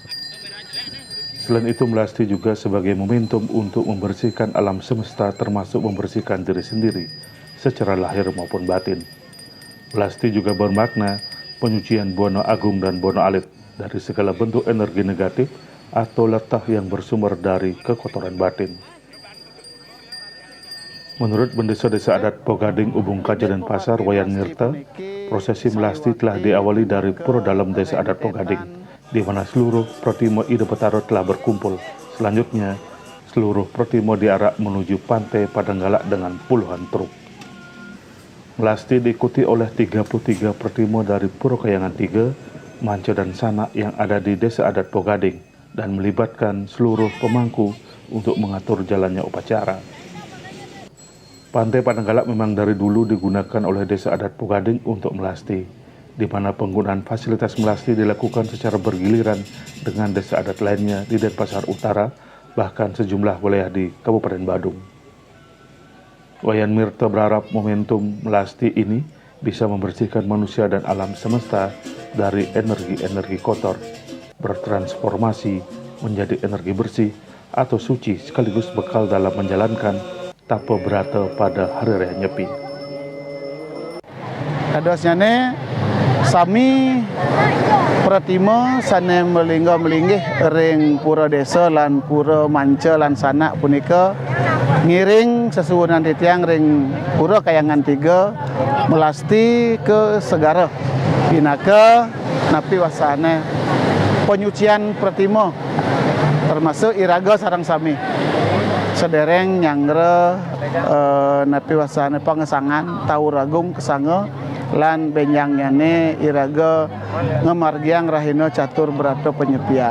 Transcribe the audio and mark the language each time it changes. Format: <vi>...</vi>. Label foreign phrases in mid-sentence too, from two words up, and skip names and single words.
<id>Selain itu, melasti juga sebagai momentum untuk membersihkan alam semesta termasuk membersihkan diri sendiri secara lahir maupun batin. Melasti juga bermakna penyucian Bono Agung dan Bono Alit dari segala bentuk energi negatif atau letah yang bersumber dari kekotoran batin. Menurut Bendesa Desa Adat Pohon Gading, Ubung Kajo, Denpasar, Wayan Mirta, prosesi melasti telah diawali dari pura dalam Desa Adat Pohon Gading, di mana seluruh Pratimo Ida Betara telah berkumpul. Selanjutnya, seluruh Pratimo diarak menuju Pantai Padanggala dengan puluhan truk. Melasti diikuti oleh 33 Pratimo dari Pura Kayangan 3, Manca dan Sanak yang ada di Desa Adat Pohon Gading dan melibatkan seluruh pemangku untuk mengatur jalannya upacara. Pantai Padanggala memang dari dulu digunakan oleh Desa Adat Pohon Gading untuk melasti, di mana penggunaan fasilitas melasti dilakukan secara bergiliran dengan desa adat lainnya di Denpasar Utara, bahkan sejumlah wilayah di Kabupaten Badung. Wayan Mirta berharap momentum melasti ini bisa membersihkan manusia dan alam semesta dari energi-energi kotor, bertransformasi menjadi energi bersih atau suci sekaligus bekal dalam menjalankan tapa berata pada Hari Raya Nyepi.</id> <ban>Adosnya sami Pratimo sane melinggih ring pura desa lan pura Manca lan Sanak punika ngiring sesuwunan titiang ring pura Kayangan 3 melasti ke segara pinaka napi wasane penyucian Pratimo termasuk iraga sarang sami sedereng nyangre napi wasane pangesangan Tauragung kesanga lan benyangyane iraga ngemargiang rahina catur berata penyepian.</ban>